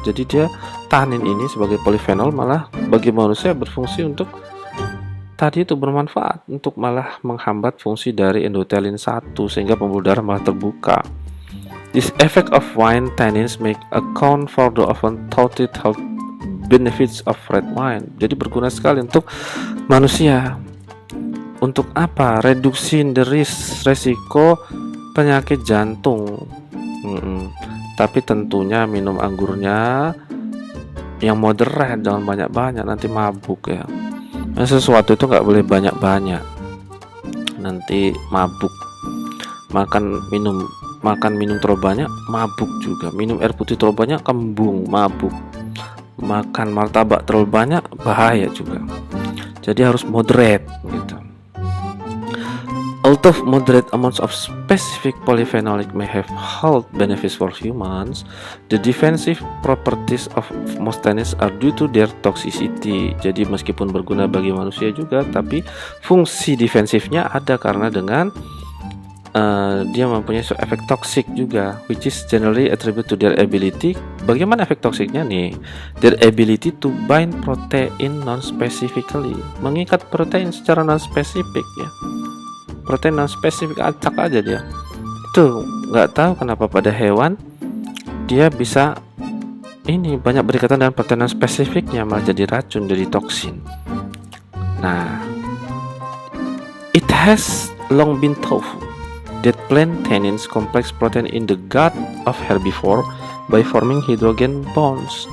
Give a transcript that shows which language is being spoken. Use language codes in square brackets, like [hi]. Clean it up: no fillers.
[id] Jadi dia tanin ini sebagai polyphenol malah bagi manusia berfungsi untuk tadi itu bermanfaat untuk malah menghambat fungsi dari endothelin 1 sehingga pembuluh darah malah terbuka. [en] This effect of wine tannins make account for the often touted health benefits of red wine. [id] Jadi berguna sekali untuk manusia. Untuk apa? Reduksi resiko penyakit jantung. Tapi tentunya minum anggurnya yang moderat, jangan banyak-banyak, nanti mabuk ya. Nah, sesuatu itu nggak boleh banyak-banyak, nanti mabuk. Makan minum terlalu banyak mabuk juga. Minum air putih terlalu banyak kembung, mabuk. Makan martabak terlalu banyak bahaya juga. Jadi harus moderate gitu. [en] Although moderate amounts of specific polyphenolic may have health benefits for humans, the defensive properties of most tannins are due to their toxicity. [id] Jadi meskipun berguna bagi manusia juga, tapi fungsi defensifnya ada karena dengan dia mempunyai efek toksik juga, [en] which is generally attributed to their ability. [id] Bagaimana efek toksiknya nih? [en] Their ability to bind protein non-specifically, [id] mengikat protein secara non-spesifik ya. Protein non-spesifik, acak aja dia. Itu nggak tahu kenapa pada hewan dia bisa ini banyak berikatan dengan protein non-spesifiknya malah jadi racun, jadi toksin. [en] Nah, it has long been thought that plant tannins complex protein in the gut of herbivore by forming hydrogen bonds.